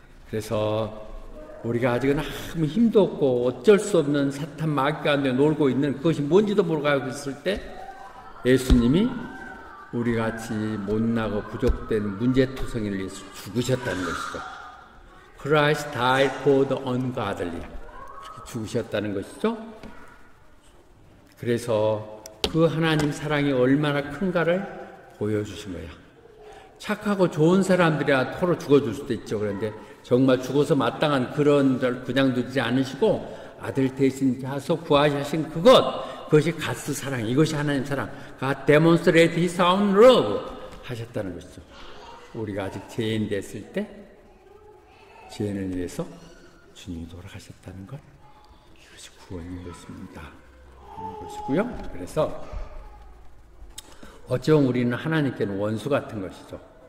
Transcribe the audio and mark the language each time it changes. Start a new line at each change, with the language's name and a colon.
Korean: 그래서 우리가 아직은 아무 힘도 없고 어쩔 수 없는 사탄 마귀 가운데 놀고 있는 그것이 뭔지도 모르고 알고 있을 때 예수님이 우리같이 못나고 부족된 문제투성이를 위해서 죽으셨다는 것이죠.
English: Christ died for the ungodly.
Korean: 그렇게 죽으셨다는 것이죠. 그래서 그 하나님 사랑이 얼마나 큰가를 보여주신 거야. 착하고 좋은 사람들이야 토로 죽어줄 수도 있죠. 그런데 정말 죽어서 마땅한 그런 걸 그냥 두지 않으시고 아들 대신 자서 구하신 그것이 가스 사랑, 이것이 하나님 사랑.
English: God demonstrated His own love
Korean: 하셨다는 것이죠. 우리가 아직 죄인 됐을 때 죄인을 위해서 주님이 돌아가셨다는 것, 이것이 구원인 것입니다. 것이고요. 그래서 어쩌면 우리는 하나님께는 원수 같은 것이죠.